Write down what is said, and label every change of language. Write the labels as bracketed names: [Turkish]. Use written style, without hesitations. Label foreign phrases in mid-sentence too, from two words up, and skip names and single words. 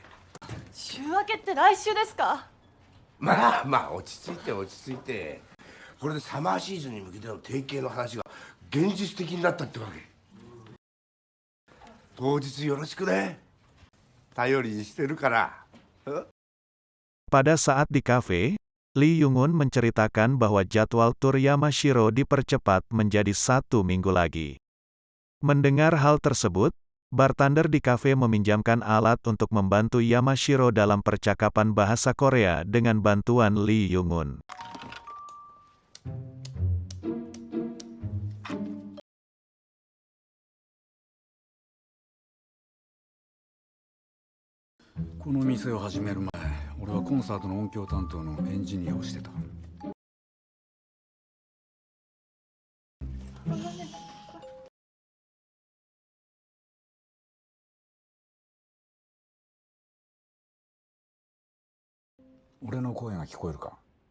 [Japanese] 週明けって来週ですか？まあ落ち着いて落ち着いて。これでサマーシーズンに向けての提携の話が現実的になったってわけ。当日よろしくね。頼りにしてるから。 [Indonesian] Pada saat di kafe, Lee Young-un menceritakan bahwa jadwal tur Yamashiro dipercepat menjadi 1 minggu lagi. Mendengar hal tersebut, bartender di kafe meminjamkan alat untuk membantu Yamashiro dalam percakapan bahasa Korea dengan bantuan Lee Young-un. [Japanese] Ini 店を始める前、俺はコンサートの音響担当のエンジニアをしてた。俺の声が聞こえるか？